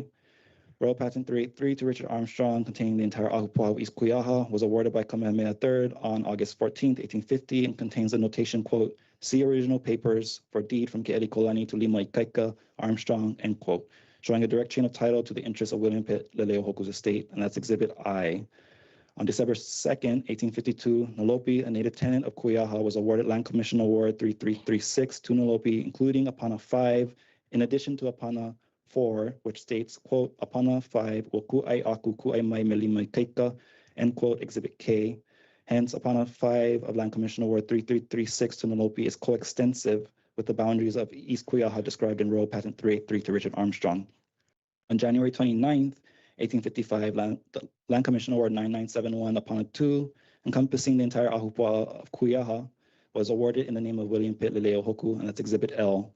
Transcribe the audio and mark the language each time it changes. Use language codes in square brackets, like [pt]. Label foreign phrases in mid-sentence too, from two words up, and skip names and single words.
[en] Royal Patent 383 to Richard Armstrong, containing the entire Ahupua'a of East Kuyaha, was awarded by Kamehameha III on August 14th, 1850, and contains the notation, quote, see original papers for deed from Ke'eli Kolani to Lima Ikaika, Armstrong, end quote, showing a direct chain of title to the interests of William Pitt Leleohoku's estate, and that's Exhibit I. On December 2nd, 1852, Nolopi, a native tenant of Kuyaha, was awarded Land Commission Award 3336 to Nolopi, including Apana 5, in addition to Apana 4, which states, quote, Apana 5, [haw] will ku'ai aku ku'ai mai me lima kaika, [en] end quote, Exhibit K. Hence, Apana 5 of Land Commission Award 3336 to Nolopi is coextensive with the boundaries of East Kuyaha described in Royal Patent 383 to Richard Armstrong. On January 29th, 1855, Land Commission Award 9971 Apana 2, encompassing the entire Ahupua'a of Kuyaha, was awarded in the name of William Pitt Leleohoku, and that's Exhibit L.